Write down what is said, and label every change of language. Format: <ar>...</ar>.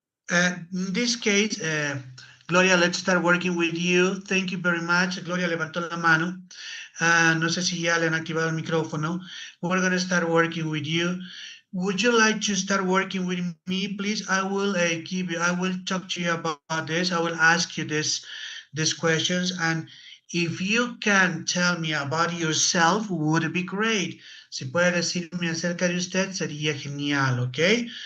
<en>In this case, Gloria, let's start working with you. Thank you very much.</en> <es>Gloria levantó la mano. No sé si ya le han activado el micrófono.</es> <en>We're going to start working with you. Would you like to start working with me, please? I will I will talk to you about this. I will ask you these questions, and if you can tell me about yourself, would be great.</en> <es>Si puede decirme acerca de usted, sería genial, okay?</es>